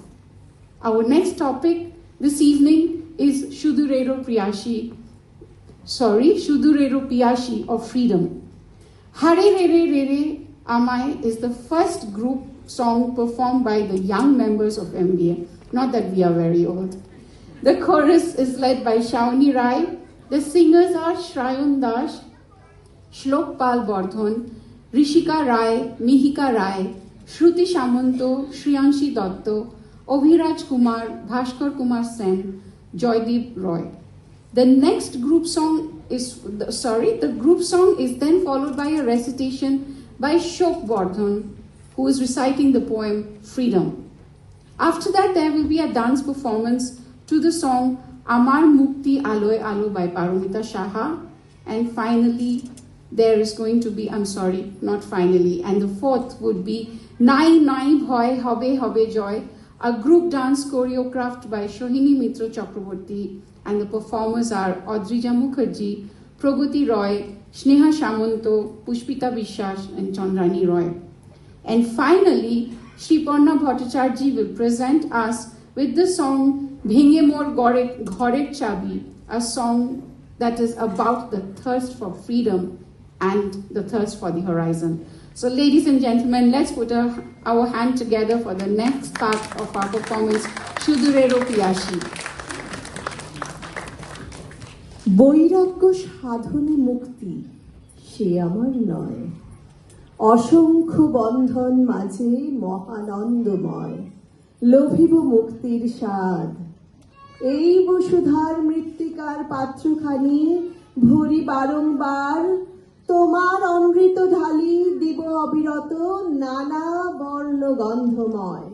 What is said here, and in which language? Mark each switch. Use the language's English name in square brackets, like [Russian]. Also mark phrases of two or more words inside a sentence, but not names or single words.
[English] Our next topic this evening is Shudurero Piyashi of Freedom. Hare Re Re Re Amai is the first group song performed by the young members of MBA. Not that we are very old. The chorus is led by Shawnee Rai. The singers are Shrayun Das, Shlok Pal Bardhan, Rishika Rai, Mihika Rai, Shruti Shamanto, Shriyanshi Dotto, Obhiraj Kumar, Bhaskar Kumar Sen, Joydeep Roy. The next group song is, the group song is then followed by a recitation by Shok Bardhan, who is reciting the poem Freedom. After that, there will be a dance performance to the song Amar Mukti Aloe Alo by Paramita Shaha. And finally, there is going to be, and the fourth would be Nai Nai Bhoy Hobe Hobe Joy, a group dance choreographed by Shohini Mitra Chakraborty, and the performers are Adrija Mukherjee, Pragati Roy, Sneha Shamanto, Pushpita Vishwas, and Chandrani Roy. And finally, Shri Parna Bhattacharjee will present us with the song Bhenge Mor Ghorer Chabi, a song that is about the thirst for freedom and the thirst for the horizon. So ladies and gentlemen, let's put our hand together for the next part of our performance, Shudurero Piyashi. [Bangla] বৈরাগ্য সাধনে মুক্তি সে আমার নয়, অসংখ্য বন্ধন মাঝে মহানন্দময়, লোভিব মুক্তির স্বাদ, এই বসুধার মৃত্তিকার পাত্রখানি ভরি বারংবার, তোমার অমৃত ঢালি দিব অবিরত নানা বর্ণ গন্ধময়।